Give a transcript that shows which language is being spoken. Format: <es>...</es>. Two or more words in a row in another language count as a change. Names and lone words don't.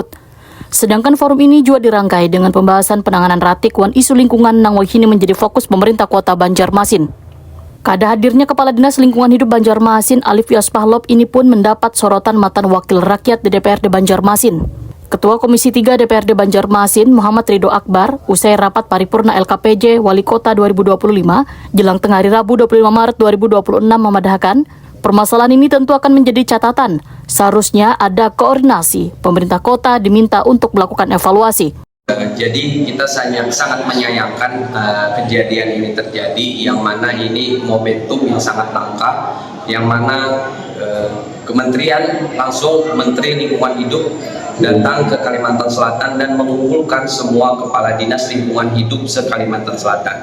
<id>Sedangkan forum ini juga dirangkai dengan pembahasan penanganan</id> <bjn>ratik wan</bjn> <id>isu lingkungan</id> <bjn>nang wahini</bjn> <id>menjadi fokus pemerintah kota Banjarmasin.</id> <bjn>Kada hadirnya</bjn> <id>Kepala Dinas Lingkungan Hidup Banjarmasin Alipios Pahlop ini pun mendapat sorotan matan Wakil Rakyat di DPRD Banjarmasin. Ketua Komisi 3 DPRD Banjarmasin Muhammad Ridho Akbar usai rapat paripurna LKPJ Wali Kota 2025 jelang tengah hari Rabu 25 Maret 2026 memadahkan permasalahan ini tentu akan menjadi catatan. Seharusnya ada koordinasi. Pemerintah kota diminta untuk melakukan evaluasi. Jadi kita sangat menyayangkan kejadian ini terjadi, yang mana ini momentum yang sangat langka, yang mana Kementerian langsung Menteri Lingkungan Hidup datang ke Kalimantan Selatan dan mengumpulkan semua kepala dinas lingkungan hidup se-Kalimantan Selatan.</id>